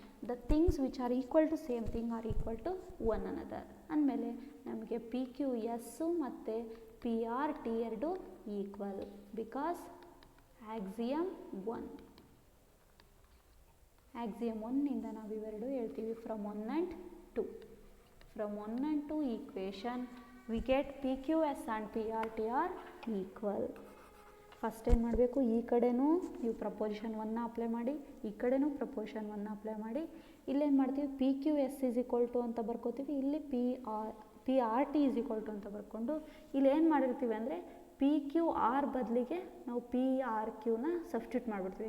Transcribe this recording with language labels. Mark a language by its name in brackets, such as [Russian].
[English] The things which are equal to same thing are equal to 1 another. [Kannada] ಅಂದಮೇಲೆ ನಮಗೆ P Q S ಮತ್ತು P R T ಎರಡು equal [English] Because axiom 1. [Kannada] Axiom 1ನಿಂದ ನಾವು ಇವೆರಡು ಹೇಳ್ತೀವಿ [English] From 1 and 2. From 1 and 2 equation we get PQS and PRT are equal. [Kannada] First ಏನು ಮಾಡಬೇಕು, ಈ ಕಡೆನೂ ನೀವು ಪ್ರಪೋಸಿಷನ್ 1ನ ಅಪ್ಲೈ ಮಾಡಿ, ಈ ಕಡೆನೂ ಪ್ರಪೋಸಿಷನ್ 1ನ ಅಪ್ಲೈ ಮಾಡಿ. ಇಲ್ಲೇನು ಮಾಡ್ತೀವಿ, [English] P Q S is equal to [Kannada] ಅಂತ ಬರ್ಕೋತೀವಿ, ಇಲ್ಲಿ [English] P R T is equal to [Kannada] ಅಂತ ಬರ್ಕೊಂಡು ಇಲ್ಲಿ ಏನು ಮಾಡಿರ್ತೀವಿ ಅಂದರೆ ಪಿ ಕ್ಯೂ ಆರ್ ಬದಲಿಗೆ ನಾವು ಪಿ ಆರ್ ಕ್ಯೂನ ಸಬ್ಸ್ಟಿಟ್ಯೂಟ್ ಮಾಡಿಬಿಡ್ತೀವಿ.